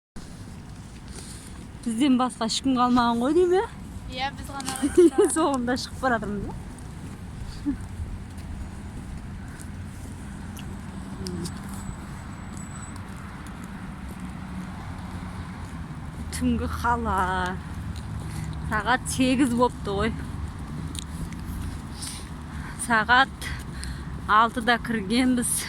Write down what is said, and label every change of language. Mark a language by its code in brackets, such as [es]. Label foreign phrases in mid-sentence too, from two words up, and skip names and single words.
[ky] Бизден башка эч ким калмаган го дейм э? [kk] Иә, біз ғана Соңында шығып баратырмыз. Түнгі қала. Сағат 8 болыпты ғой. Сағат 6-да кіргенбіз.